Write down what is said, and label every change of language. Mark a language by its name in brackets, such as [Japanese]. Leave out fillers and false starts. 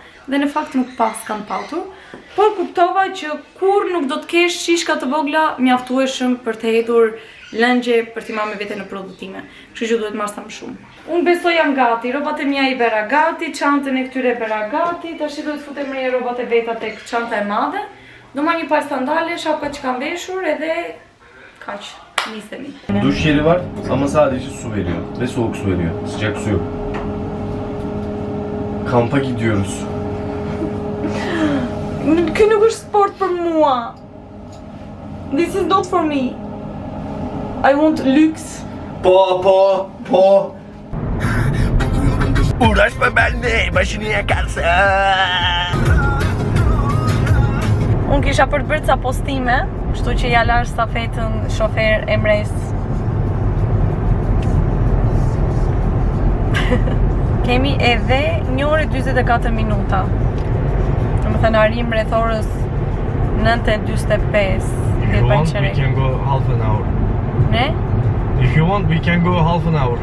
[Albanian] Dhe në fakt nuk pas kam patur, por kuptova që kur nuk do të kesh shishka të vogla mjaftueshëm për të hedhur lëngje për t'i marrë me vete në produktime. Kështu që duhet marrë sa më shumë. Unë besoj jam gati, robat e mia I bera gati, çantën e këtyre bera gati, tash duhet futem reja robat e veta tek çanta e madhe. Do marr një par sandale, şapka që kam veshur edhe kaq. Nisemi. [Turkish] Duş jeli var ama sadece su veriyor ve soğuk su veriyor. Sıcak su yok. Kampa gidiyoruz. [Albanian] Ky nuk është sport për mua. [English] This is not for me. I want lux. [Albanian] Po. [Turkish] Uğraşma benimle, başını yakarsın. [Albanian] Unë kisha për të bërë ca postime, kështu që ja lash stafetën shofer Emirates. Kemi edhe 1 orë 44 minuta. Domethënë arrim rreth orës 9:45. [English] If you want, we can go half an hour. [Turkish] Ne? [English] If you want, we can go half an hour.